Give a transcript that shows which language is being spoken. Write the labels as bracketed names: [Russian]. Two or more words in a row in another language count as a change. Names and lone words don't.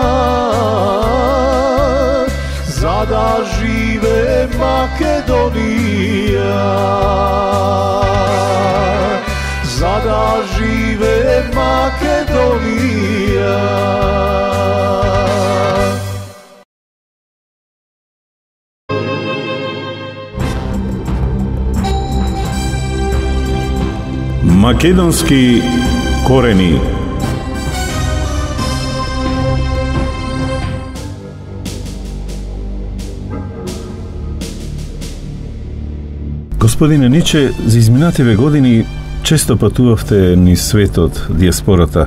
[Macedonian] зада живе Македонија, зада живе Македонија. Македонски корени. Господине Ниче, за изминативе години често патувавте низ светот, диаспората.